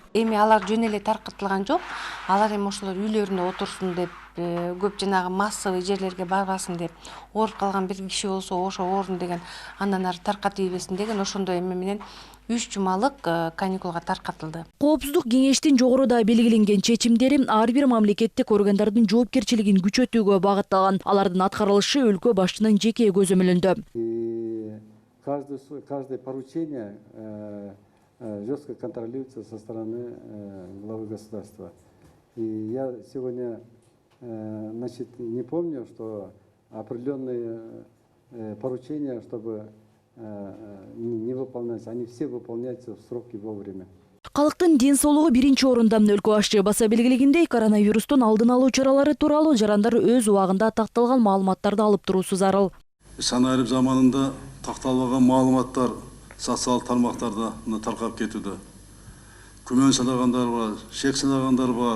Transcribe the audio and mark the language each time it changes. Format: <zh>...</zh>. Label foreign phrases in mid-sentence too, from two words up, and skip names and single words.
<ky>Эми алар жөн эле таркатылган жок. Алар эми ошолор үйлөрүндө отурсун деп, көп жанагы массовый жерлерге барбасын деп, ооруп калган бир киши болсо ошо оорун деген андан ары таркатып ийбесин деген ошондой эме менен 3 жумалык каникулга таркатылды. Коопсуздук кеңештин жогоруда белгиленген чечимдери ар бир мамлекеттик органдардын жоопкерчилигин күчөтүүгө багытталган. Алардын аткарылышы өлкө башчынын жеке көзөмөлүндө.</ky> <ru>Каждое поручение жестко контролируется со стороны главы государства. И я сегодня, не помню, что определенные поручения, чтобы не выполняются, они все выполняются в сроки вовремя.</ru> <ky>Калктын ден соолугу биринчи орунда. Өлкө башчы баса белгилегендей, коронавирустун алдын алуу чаралары тууралуу жарандар өз убагында такталган маалыматтарды алып туруусу зарыл. Санайрып заманында такталбаган маалыматтар социалдык тармактарда таркап кетүүдө. Күмөн салагандар бар, шек салагандар бар.</ky>